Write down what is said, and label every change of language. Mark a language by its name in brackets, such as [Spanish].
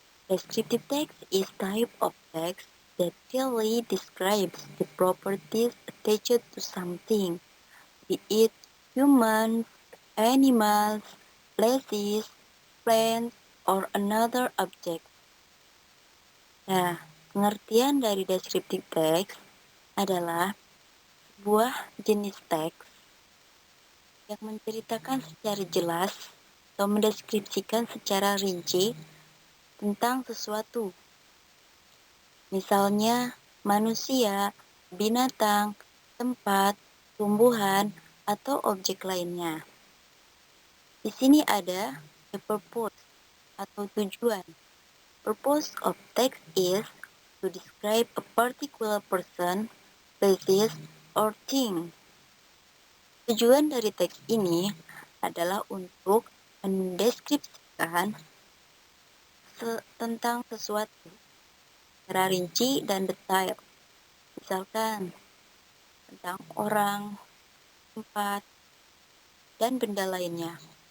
[English] Descriptive text is type of text that clearly describes the properties attached to something, be it humans, animals, places, plants, or another object. [Indonesian] Nah, pengertian dari descriptive text adalah sebuah jenis teks yang menceritakan secara jelas atau mendeskripsikan secara rinci tentang sesuatu. Misalnya, manusia, binatang, tempat, tumbuhan, atau objek lainnya. Di sini ada the purpose atau tujuan. [English] Purpose of text is to describe a particular person, places, or thing. [Indonesian] Tujuan dari teks ini adalah untuk mendeskripsikan tentang sesuatu secara rinci dan detail. Misalkan tentang orang, tempat, dan benda lainnya.